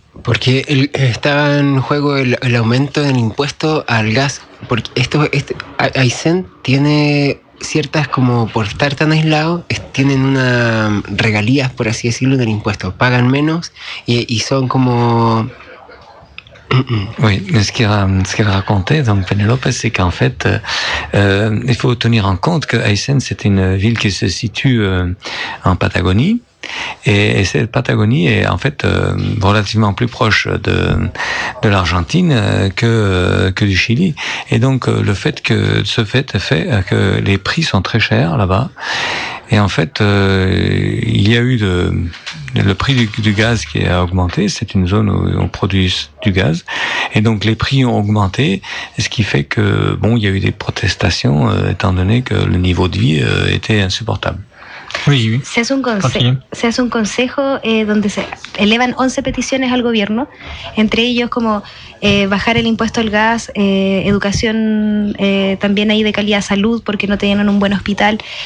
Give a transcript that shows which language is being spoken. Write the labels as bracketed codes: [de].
[es] Porque estaba en juego el aumento del impuesto al gas. Porque Aysén tiene ciertas, como por estar tan aislado, tienen una regalías, por así decirlo, del impuesto. Pagan menos y son como. [fr] Oui, mais ce qu'il racontait, donc Penelope, c'est qu'en fait, il faut tenir en compte que Aysén, c'est une ville qui se situe en Patagonie, et cette Patagonie est en fait relativement plus proche de l'Argentine que du Chili, et donc le fait que les prix sont très chers là-bas. Et en fait, il y a eu le prix du gaz qui a augmenté. C'est une zone où on produit du gaz. Et donc, les prix ont augmenté. Ce qui fait que, bon, il y a eu des protestations, étant donné que le niveau de vie était insupportable. Oui, oui. [es] Se hace un consejo donde se elevan 11 peticiones al gobierno, entre ellos como bajar el impuesto al gas, educación también ahí de calidad, salud, porque no tenían un buen hospital,